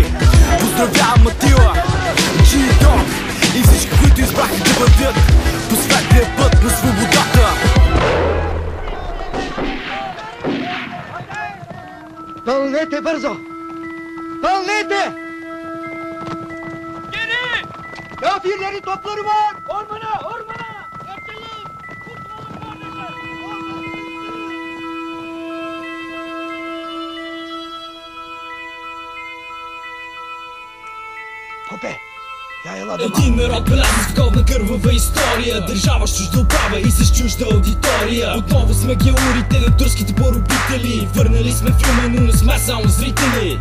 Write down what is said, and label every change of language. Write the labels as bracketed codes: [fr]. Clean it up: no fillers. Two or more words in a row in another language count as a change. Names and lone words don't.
[bg] Поздравявам Матила, G-Dog и всички, които избраха да вървят по светлия път на свободата. Пълнете бързо! Пълнете! [tr] Kafirleri topları var! Ormana! Ormana! Kaçalım! Kurtulalım kardeşler! [bg] Хопе! Един народ белязан с вековна кървава история, държава с чужда управа и с чужда аудитория. Отново сме георите на турските поробители, върнали сме филма, но не сме само зрители.